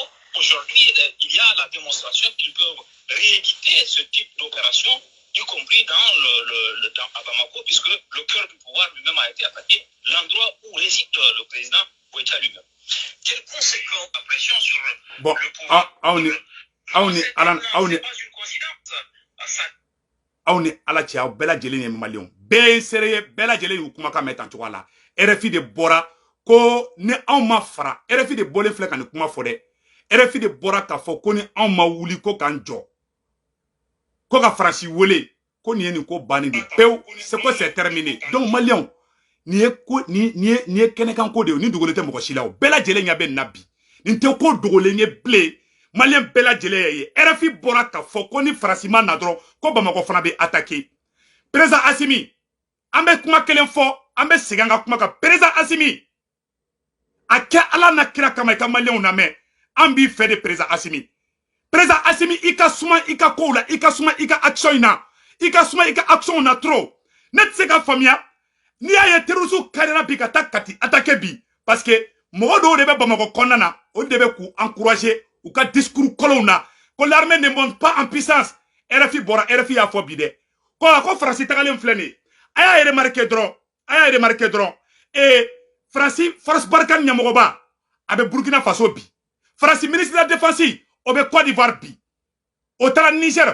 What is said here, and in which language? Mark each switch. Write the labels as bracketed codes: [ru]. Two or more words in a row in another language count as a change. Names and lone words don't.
[fr] Aujourd'hui, il y a la démonstration qu'ils peuvent rééditer ce type d'opération, y compris à Bamako, puisque le cœur du pouvoir lui-même a été attaqué, l'endroit où réside le président Ouéta lui-même. Quelles conséquences la pression sur bon, le pouvoir c'est pas une coïncidence. [bm] aw ni ala cɛ aw bɛɛ lajɛlen ye maliyɛnw bɛɛ ye seere ye bɛɛ lajɛlen y'u kumakan mɛn tan cogoya la RFI de bɔra ko ni anw ma fara RFI de bɔlen filɛ ka nin kuma fɔ dɛ RFI de bɔra k'a fɔ ko ni anw ma wuli ko k'an jɔ ko ka Faransi wele ko nin ye nin ko bannen de pewu [fr] c'est que c'est terminé [bm] donc maliyɛnw nin ye kɛnɛkan ko de ye nin dogolen tɛ mɔgɔ si la o bɛɛ lajɛlen ɲɛ bɛ nin na bi nin tɛ ko dogolen ye bilen maliyɛn bɛɛ lajɛlen y'a ye RFI bɔra k'a fɔ ko ni Faransi ma na dɔrɔn ko Bamako fana bɛ attaquer président Assimi an bɛ kuma kelen fɔ an bɛ segin an ka kuma kan président Assimi a kɛ Ala na kira kama i ka maliyɛnw lamɛn an b'i fɛ de président Assimi i ka suma i ka kow la i ka suma i ka action in na i ka suma i ka action na trop ne tɛ se ka faamuya n'i y'a ye terroristes karira bi ka taa Kati attaquer bi parce que mɔgɔ dɔw de bɛ Bamako kɔnɔna na o de bɛ k'u encourager u ka discours kolonw na ko [fr] l'armée ne monte pas en puissance [bm] RFI bɔra RFI y'a fɔ bi dɛ ko Faransi tagalen filɛ nin ye a y'a remarqué dɔrɔn Faransi force Barkhane ɲɛmɔgɔba a bɛ Burkina Faso bi Faransi [fr] ministre de la défense [bm] o bɛ Côte d'Ivoire bi o taara Niger